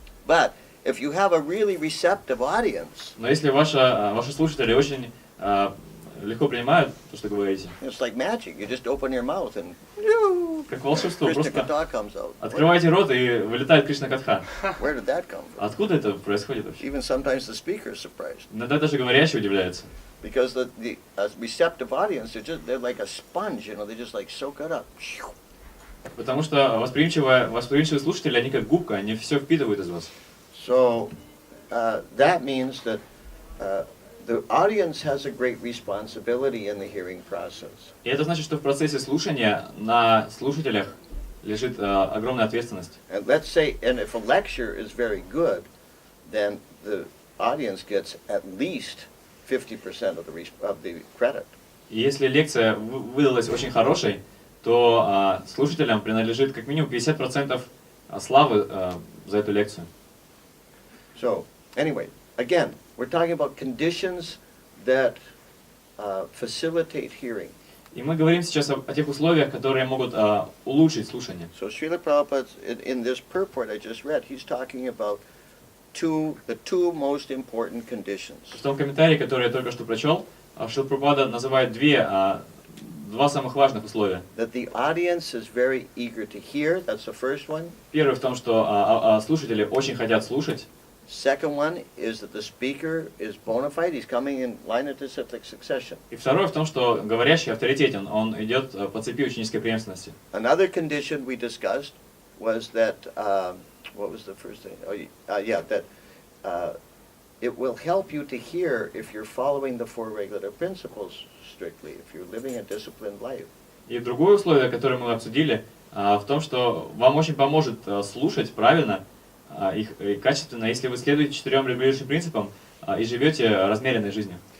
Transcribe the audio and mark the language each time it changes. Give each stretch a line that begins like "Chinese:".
English: But if you have a really receptive audience,
Russian: Но если ваши слушатели очень легко принимают то, что говорите,
English: it's like magic. You just open your mouth and
Russian: как волшебство,
English: Krishna Katha comes out.
Russian: открываете рот и вылетает Кришна Катха.
English: Where did that come from?
Russian: Откуда это происходит вообще?
English: Even sometimes the speaker is surprised.
Russian: Иногда даже говорящий удивляется.
English: Because the receptive audience, they're like a sponge, they just like soak it up.
Russian: Потому что восприимчивые слушатели, они как губка, они все впитывают из вас.
English: So that means that the audience has a great responsibility in the hearing process.
Russian: И это значит, что в процессе слушания на слушателях лежит огромная ответственность.
English: And let's say, and if a lecture is very good, then the audience gets at least 50% of the credit.
Russian: И если лекция выдалась очень хорошей, то слушателям принадлежит как минимум 50% славы за эту лекцию.
English: So, anyway, again, we're talking about conditions that facilitate hearing.
Russian: И мы говорим сейчас о тех условиях, которые могут улучшить слушание.
English: So, Srila Prabhupada, in this purport I just read, he's talking about the two most important conditions.
Russian: В том комментарии, который я только что прочел, Шрила Прабхупада называет два самых важных условия.
English: That the audience is very eager to hear, that's the first one.
Russian: Первое в том, что слушатели очень хотят слушать.
English: Second one is that the speaker is bona fide, he's coming in line of disciplic succession.
Russian: И второе в том, что говорящий авторитетен, он идет по цепи ученической преемственности.
English: Another condition we discussed was that, what was the first thing? That it will help you to hear if you're following the four regular principles strictly, if you're living a disciplined life.
Russian: И другое условие, которое мы обсудили, в том, что вам очень поможет слушать правильно и качественно, если вы следуете 4 регулирующим принципам и живете размеренной жизнью.